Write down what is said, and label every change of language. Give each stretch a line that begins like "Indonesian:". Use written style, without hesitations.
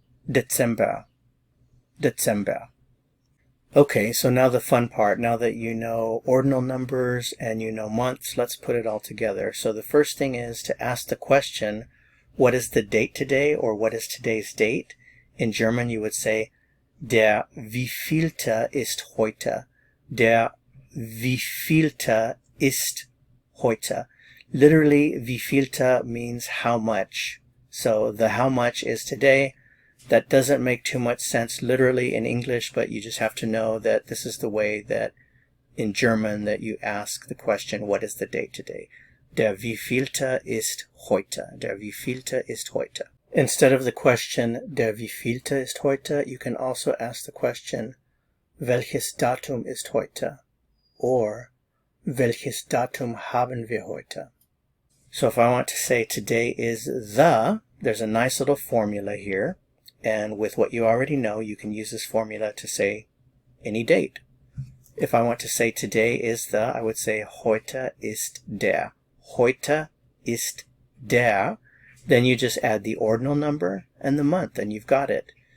English: December, December. Okay, so now the fun part. Now that you know ordinal numbers and you know months, let's put it all together. So the first thing is to ask the question, what is the date today, or what is today's date? In German you would say,
German: der wievielte ist heute? Der wievielte ist heute?
English: Literally, wievielte means how much. So the how much is today. That doesn't make too much sense literally in English, but you just have to know that this is the way that in German that you ask the question, what is the date today?
German: Der wievielte ist heute? Der wievielte ist heute?
English: Instead of the question,
German: der wievielte ist heute,
English: you can also ask the question,
German: welches Datum ist heute? Or, welches Datum haben wir heute?
English: So if I want to say today is the, there's a nice little formula here. And with what you already know, you can use this formula to say any date. If I want to say today is the, I would say
German: heute ist der. Heute ist der.
English: Then you just add the ordinal number and the month, and you've got it.